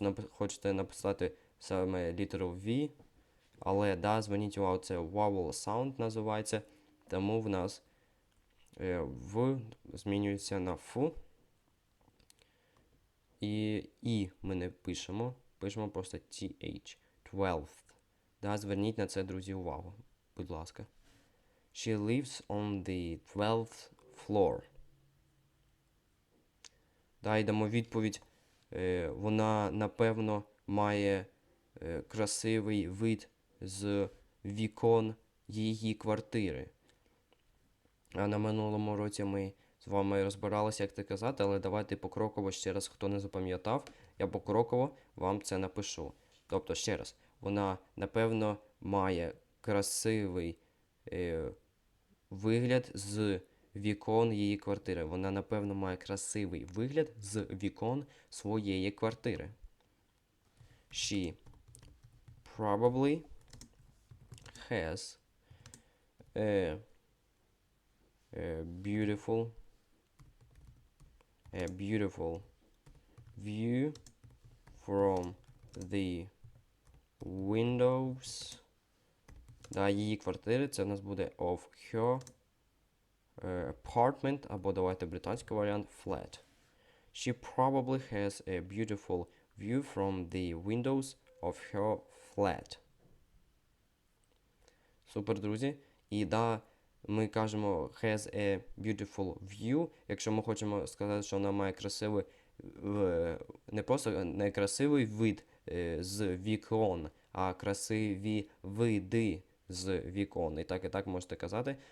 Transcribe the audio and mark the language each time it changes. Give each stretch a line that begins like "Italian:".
Ukrainian: Ви хочете написати саме літеру V, але, да, зверніть увагу, це
English: vowel sound
Ukrainian: називається, тому в нас В змінюється на Ф. І ми не пишемо просто TH.
English: 12th.
Ukrainian: Да, зверніть на це, друзі, увагу. Будь ласка.
English: She lives on the 12th floor.
Ukrainian: Да, йдемо відповідь. Вона, напевно, має красивий вид з вікон її квартири. А на минулому році ми з вами розбиралися, як це казати, але давайте покроково ще раз, хто не запам'ятав, я покроково вам це напишу. Тобто, ще раз, вона, напевно, має красивий вигляд з вікон її квартири. Вона, напевно, має красивий вигляд з вікон своєї квартири.
English: She probably has a beautiful view from the windows.
Ukrainian: Да, її квартири, це в нас буде
English: of her apartment,
Ukrainian: або давайте британський варіант flat.
English: She probably has a beautiful view from the windows of her flat.
Ukrainian: Супер, друзі. І да, ми кажемо
English: has a beautiful view,
Ukrainian: якщо ми хочемо сказати, що вона має красивий, не просто не красивий вид з вікон, а красиві види з вікон. І так можете казати.